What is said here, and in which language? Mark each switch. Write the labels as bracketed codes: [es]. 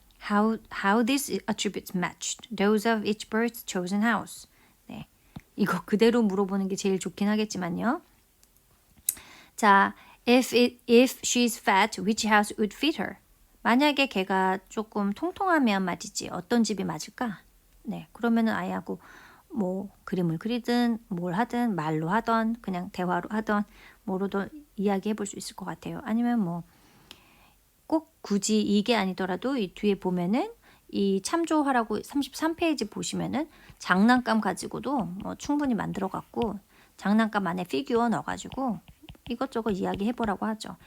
[en] How these attributes matched those of each bird's chosen house. [ko] 네, 이거 그대로 물어보는 게 제일 좋긴 하겠지만요. [en] 자, if she's fat, which house would fit her? [ko] 만약에 걔가 조금 통통하면 말이지 어떤 집이 맞을까? 네, 그러면은 아이하고 그림을 그리든 뭘 하든 말로 하던 그냥 대화로 하던 뭐로도 이야기해 볼 수 있을 것 같아요. 아니면 꼭 굳이 이게 아니더라도 이 뒤에 보면은 이 참조하라고 33페이지 보시면은 장난감 가지고도 충분히 만들어 갖고 장난감 안에 피규어 넣어가지고 이것저것 이야기해 보라고 하죠.